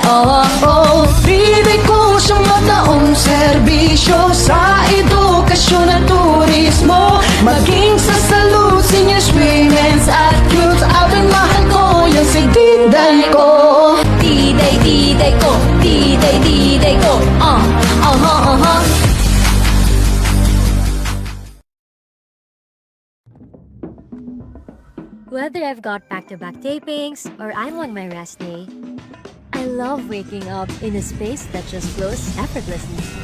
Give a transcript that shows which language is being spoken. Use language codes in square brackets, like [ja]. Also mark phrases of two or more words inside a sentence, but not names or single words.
[bik] Diday ko siyang mataong serbisyo sa edukasyon at turismo. [tl] Maging sa salud, seniors, women's at youth. Abing mahal ko yung si diday ko. Diday ko, diday ko. [en] Whether I've got back-to-back tapings or I'm on my rest day, I love waking up in a space that just flows effortlessly.